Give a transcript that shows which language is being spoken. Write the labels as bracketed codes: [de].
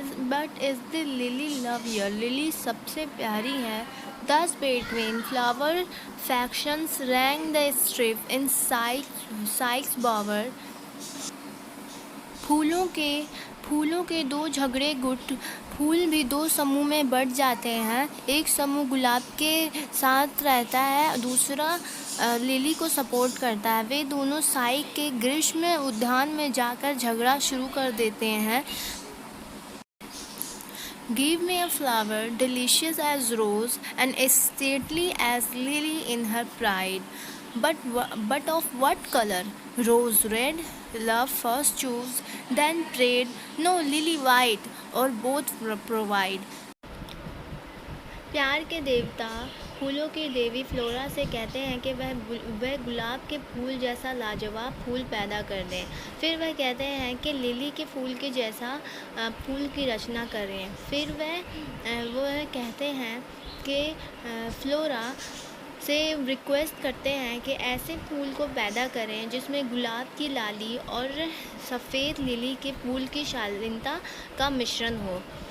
[en] But is the lily lovelier? [hi] Lily सबसे प्यारी है। [en] Thus between flower factions rang the strife in Sykes bower. [hi] फूलों के दो झगड़े गुट, फूल भी दो समूह में बढ़ जाते हैं। एक समूह गुलाब के साथ रहता है, दूसरा लिली को सपोर्ट करता है। वे दोनों साइक के ग्रीष्म उद्यान में जाकर झगड़ा शुरू कर देते हैं। [en] Give me a flower delicious as rose and as stately as lily in her pride. But of what color? Rose red, love first chose, then prayed. No, lily white, or both provide. [hi] प्यार के देवता फूलों की देवी flora से कहते हैं कि वह गुलाब के फूल जैसा लाजवाब फूल पैदा कर दें। फिर वह कहते हैं कि लिली के फूल के जैसा फूल की रचना करें। फिर वह कहते हैं कि फ्लोरा से रिक्वेस्ट करते हैं कि ऐसे फूल को पैदा करें जिसमें गुलाब की लाली और सफ़ेद लिली के फूल की शालीनता का मिश्रण हो।